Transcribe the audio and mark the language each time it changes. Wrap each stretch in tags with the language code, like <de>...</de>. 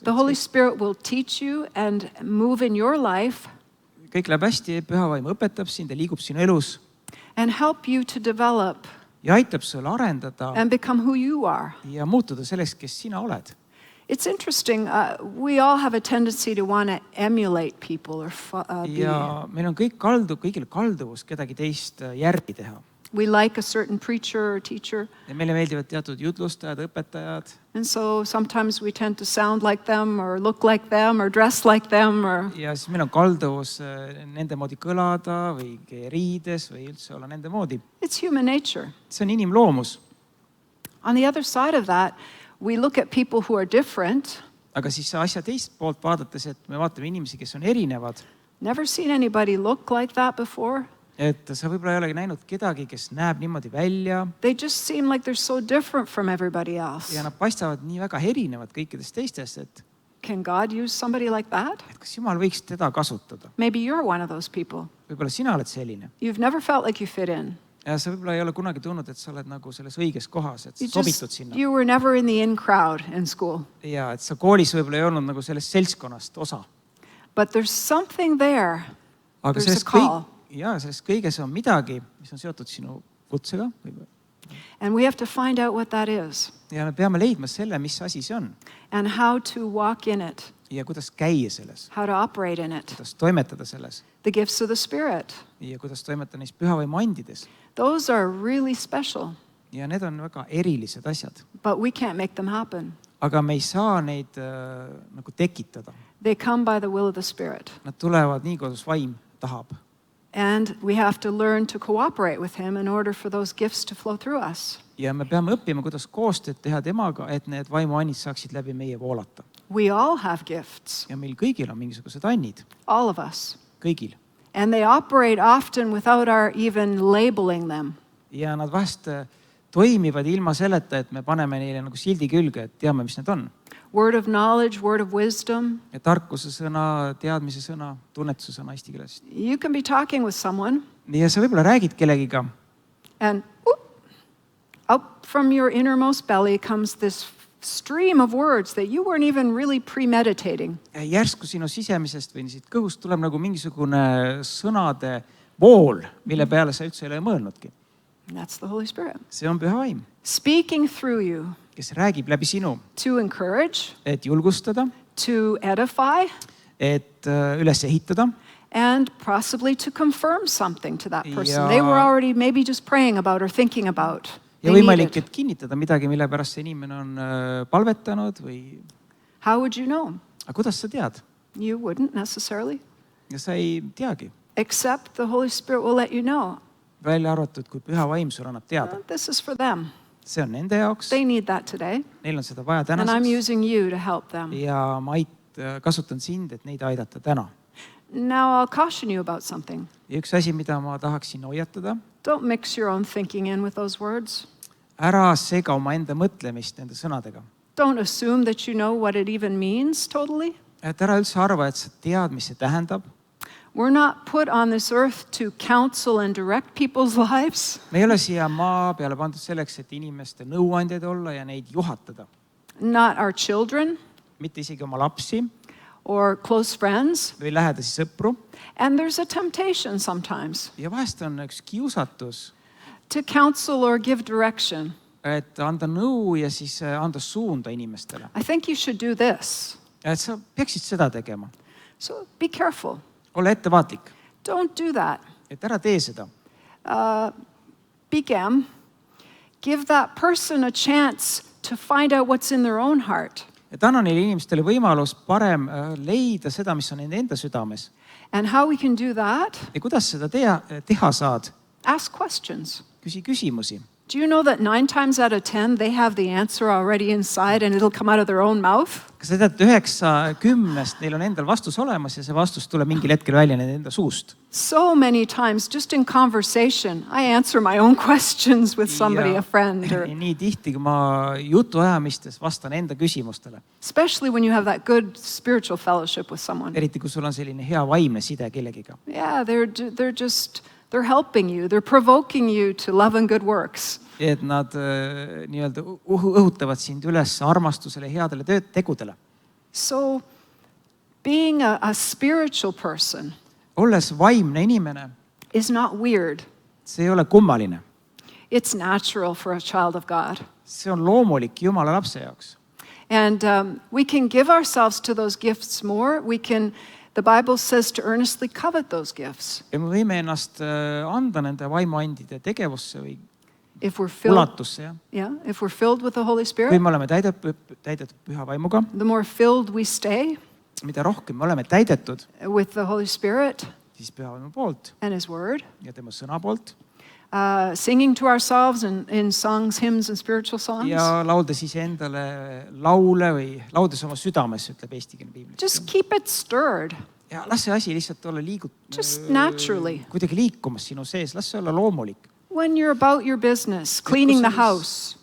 <en>The Holy Spirit will teach you and move in your life</en> <et>Kõik läheb hästi, püha vaim õpetab sind ja liigub sinu elus</et> <en>and help you to develop</en> <et>ja aitab sul arendada</et> <en>and become who you are.</en> <et>ja muutuda selleks, kes sina oled.</et> <en>It's interesting. We all have a tendency to want to emulate people or be.</en> <et>Ja meil on kõigil kalduvus kedagi teist järgi teha.</et> <en>We like a certain preacher or teacher,</en> <et>Ja meile meeldivad teatud jutlustajad, õpetajad.</et> <en>and so sometimes we tend to sound like them or look like them or dress like them or</en> <et>Ja siis meil on kalduvus nende moodi kõlada või riides või üldse olla nende moodi.</et> <en>it's human nature.</en> <et>See on inimloomus.</et> <en>On the other side of that, we look at people who are different.</en> <et>Aga siis asja teist poolt vaadates, et me vaatame inimesi, kes on erinevad,</et> <en>Never seen anybody look like that before.</en> <et>et sa võib-olla ei olegi näinud kedagi, kes näeb niimoodi välja</et> <en>They just seem like they're so different from everybody else.</en> <et>ja nad paistavad nii väga erinevad kõikidest teistest, et</et> <en>Can God use somebody like that?</en> <et>kas Jumal võiks teda kasutada.</et> <en>Maybe you're one of those people.</en> <et>Võib-olla sina oled selline.</et> <en>You've never felt like you fit in.</en> <et>Ja sa võib-olla ei ole kunagi tundnud, et sa oled nagu selles õiges kohas, et sa sobitud sinna.</et> <en>You were never in the in crowd in school.</en> <et>Ja et sa koolis võib-olla ei olnud nagu sellest seltskonnast osa.</et> <en>But there's something there.</en> <et>Aga</et> <en>There's a call.</en> <et>sellest kõiges on midagi, mis on seotud sinu kutsega.</et> <en>And we have to find out what that is</en> <et>Ja me peame leidma selle, mis asi see on.</et> <en>and how to walk in it,</en> <et>Ja kuidas käia selles,</et> <en>how to operate in it.</en> <et>kuidas toimetada selles</et> <en>The gifts of the Spirit.</en> <et>ja kuidas toimetada neis pühavaimu andides.</et> <en>Those are really special,</en> <et>Ja need on väga erilised asjad.</et> <en>but we can't make them happen.</en> <et>Aga me ei saa neid nagu tekitada.</et> <en>They come by the will of the Spirit.</en> <et>Nad tulevad nii, kuidas vaim tahab.</et> <en>And we have to learn to cooperate with him in order for those gifts to flow through us.</en> <et>ja me peame õppima, kuidas koostööd teha temaga, et need vaimuannid saaksid läbi meie voolata.</et> <en>We all have gifts,</en> <et>ja meil kõigil on mingisugused annid,</et> <en>all of us.</en> <et>kõigil.</et> <en>And they operate often without our even labeling them.</en> <et>ja nad vahest toimivad ilma selleta, et me paneme neile nagu sildi külge, et teame, mis need on.</et> <en>Word of knowledge, word of wisdom.</en> <et>Ja tarkuse sõna, teadmise sõna, tunnetuse sõna eesti keeles.</et> <en>You can be talking with someone</en> <et>ja sa võib-olla räägid kellegiga</et> <en>and up from your innermost belly comes this stream of words that you weren't even really premeditating.</en> <et>ja järsku sinu sisemisest või siit kõhust tuleb nagu mingisugune sõnade vool, mille peale sa üldse ei ole mõelnudki.</et> <en>That's the Holy Spirit.</en> <et>See on püha vaim,</et> <en>Speaking through you</en> <et>kes räägib läbi sinu,</et> <en>to encourage,</en> <et>et julgustada,</et> <en>to edify,</en> <et>et üles ehitada</et> <en>and possibly to confirm something to that person</en> <et>Ja-</et> <en>they were already maybe just praying about or thinking about.</en> <et>ja</et> <en>They</en> <et>võimalik,</et> <en>needed.</en> <et>et kinnitada midagi, mille pärast see inimene on palvetanud või</et> <en>How would you know?</en> <et>aga kuidas sa tead?</et> <en>You wouldn't necessarily,</en> <et>Ja sa ei teagi,</et> <en>except the Holy Spirit will let you know.</en> <et>välja arvatud, kui püha vaim sulle annab teada.</et> <en>This is for them.</en> <et>See on nende jaoks,</et> <en>They need that today.</en> <et>neil on seda vaja</et> <en>And I'm</en> <et>tänaseks</et> <en>using you to help them.</en> <et>ja ma kasutan sind, et neid aidata täna.</et> <en>Now I'll caution you about something.</en> <et>ja üks asi, mida ma tahaksin hoiatada,</et> <en>Don't mix your own thinking in with those words.</en> <et>ära sega omaenda mõtlemist nende sõnadega.</et> <en>Don't assume that you know what it even means totally.</en> <et>et ära üldse arva, et sa tead, mis see tähendab.</et> <en>We're not put on this earth to counsel and direct people's lives.</en> <et>me ei ole siia maa peale pandud selleks, et inimeste nõuandjaid olla ja neid juhatada.</et> <en>Not our children</en> <et>mitte isegi oma lapsi</et> <en>or close friends.</en> <et>või lähedasi sõpru.</et> <en>And there's a temptation sometimes</en> <et>ja vahest on üks kiusatus,</et> <en>to counsel or give direction.</en> <et>et anda nõu ja siis anda suunda inimestele.</et> <en>I think you should do this.</en> <et>et sa peaksid seda tegema.</et> <en>So be careful.</en> <et>ole ettevaatlik,</et> <en>Don't do that.</en> <et>et ära tee seda. Pigem,</et> <en>give that person a chance to find out what's in their own heart.</en> <et>et anna neile inimestele võimalus parem leida seda, mis on nende enda südames.</et> <en>And how we can do that?</en> <et>ja kuidas seda teha saad?</et> <en>Ask questions.</en> <et>küsi küsimusi.</et> <en>Do you know that 9 times out of 10 they have the answer already inside and it'll come out of their own mouth?</en> <et>kas sa tead, et 9/10 neil on endal vastus olemas ja see vastus tuleb mingil hetkel välja nende enda suust?</et> <en>So many times just in conversation I answer my own questions with somebody, a friend, or</en> <et>nii tihti, kui ma jutuajamistes vastan enda küsimustele.</et> <en>especially when you have that good spiritual fellowship with someone.</en> <et>eriti, kui sul on selline hea vaimne side kellegiga.</et> <en>Yeah, they're helping you. They're provoking you to love and good works.</en> <et>et nad nii-öelda õhutavad sind üles armastusele, headele tegudele.</et> <en>So being a spiritual person</en> <et>olles vaimne inimene,</et> <en>is not weird.</en> <et>see ei ole kummaline.</et> <en>It's natural for a child of God.</en> <et>see on loomulik Jumala lapse jaoks.</et> <en>And we can give ourselves to those gifts more. The Bible says to earnestly covet those gifts.</en> <et>ja me võime ennast anda nende vaimuandide tegevusse või</et> <en>If we're filled,</en> <et>ulatusse,</et> <en>if we're filled with the Holy</en> <et>kui</et> <en>Spirit,</en> <et>me oleme täidetud püha vaimuga,</et> <en>the more filled we stay</en> <et>mida rohkem me oleme täidetud,</et> <en>with the Holy Spirit</en> <et>siis püha vaimu poolt</et> <en>and His Word,</en> <et>ja tema sõna poolt</et> <en>singing to ourselves in songs, hymns and spiritual songs.</en> <et>ja lauldes iseendale laule või laudes oma südames, ütleb eestikeelne piiblis.</et> <en>Just keep it stirred,</en> <et>ja las see asi lihtsalt olla</et> <en>just naturally.</en> <et>kuidagi liikumas sinu sees, las see olla loomulik.</et> <en>When you're about your business, cleaning the house,</en>